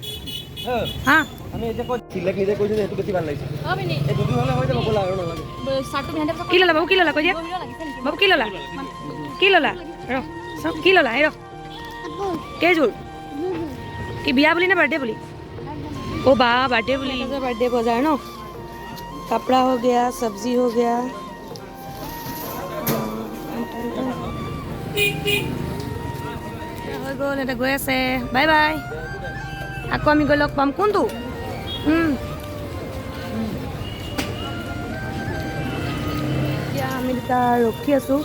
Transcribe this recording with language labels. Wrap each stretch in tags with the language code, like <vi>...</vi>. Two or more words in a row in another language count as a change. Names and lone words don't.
<as>হা কি ল'লা বাবু, কি ল'লা কৈ দিয়া বাবু, কি ল'লা ৰ চব কি ল'লা? এই ৰ কেইযোৰ? কি বিয়া বুলি নে বাৰ্থডে বুলি?</as> <hi>ओ बा बर्थडे बोली, बर्थडे बाजार न, कपड़ा हो गया, सब्जी हो गया।</hi> <as>হৈ গ'ল, এটা গৈ আছে। বাই বাই, আকৌ আমি গৈ লগ পাম। কোনটো? এতিয়া আমি দুটা ৰখি আছোঁ।</as>